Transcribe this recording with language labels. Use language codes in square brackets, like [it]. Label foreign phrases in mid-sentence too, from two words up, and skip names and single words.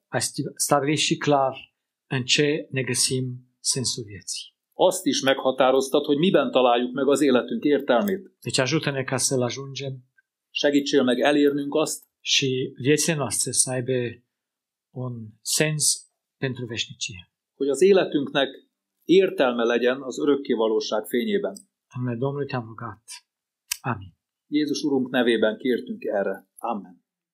[ro] ai stabilit și clar în ce ne găsim sensul vieții. [hu] azt is meghatároztad, hogy miben találjuk meg az életünk értelmét. [ro] Deci ajută-ne ca să-L ajungem [hu] Segítsél meg elérnünk azt, [ro] și viețile noastre să aibă un sens pentru veșnicie. [hu] hogy az életünknek értelme legyen az örökkévalóság fényében. [ro] În numele Domnului te-am rugat. Amin. [hu] Jézus Urunk nevében kértünk erre. Amen.